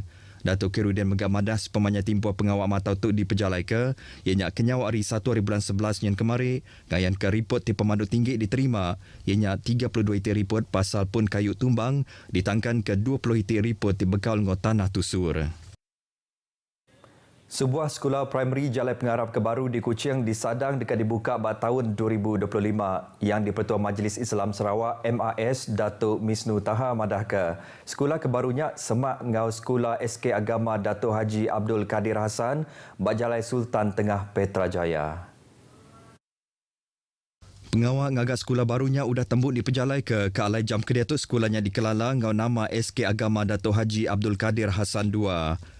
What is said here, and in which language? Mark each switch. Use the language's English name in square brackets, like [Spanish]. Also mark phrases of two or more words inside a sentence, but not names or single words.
[Iban] Datuk Khairuddin megak madah sepemanya timpuh pengawal matau tu diperjalai ke ianya kenyau hari 1 hari bulan 11 yang kemari ngayan ke report ti pemandu tinggi diterima ianya 32 itik report pasal pun kayu tumbang ditangkan ke 20 itik report ti bekal ngau tanah tusur. Sebuah sekolah primary Jalai Pengarap Kebaru di Kuching disadang dekat dibuka pada tahun 2025 yang di-Pertua Majlis Islam Sarawak MAS Datuk Misnu Taha madah ke. Sekolah kebarunya semak ngau Sekolah SK Agama Datuk Haji Abdul Kadir Hassan bak Jalai Sultan Tengah Petrajaya. Pengawal ngagak sekolah barunya udah tembuk diperjalai ke alai jam kedua tu sekolahnya dikelala ngau nama SK Agama Datuk Haji Abdul Kadir Hassan 2.